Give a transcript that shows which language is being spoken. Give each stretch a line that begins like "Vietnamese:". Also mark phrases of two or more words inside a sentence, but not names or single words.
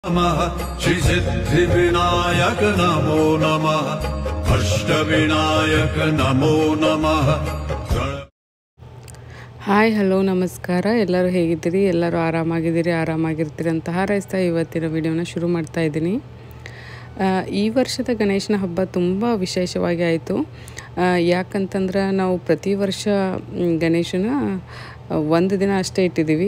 Sanskrit: नमः श्री सिद्धिविनायक नमो नमः अष्टविनायक नमो नमः।
English: hi hello
Kannada: ನಮಸ್ಕಾರ, ಎಲ್ಲರೂ ಹೇಗಿದ್ದೀರಿ? ಎಲ್ಲರೂ ಆರಾಮಾಗಿರ್ತೀರಿ ಅಂತ ಹಾರೈಸ್ತಾ ಇವತ್ತಿನ ವಿಡಿಯೋನ ಶುರು ಮಾಡ್ತಾ ಇದ್ದೀನಿ. ಈ ವರ್ಷದ ಗಣೇಶನ ಹಬ್ಬ ತುಂಬ ವಿಶೇಷವಾಗಿ ಆಯಿತು. ಯಾಕಂತಂದ್ರೆ ನಾವು ಪ್ರತಿ ವರ್ಷ ಗಣೇಶನ ಒಂದು ದಿನ ಅಷ್ಟೇ ಇಟ್ಟಿದ್ದೀವಿ.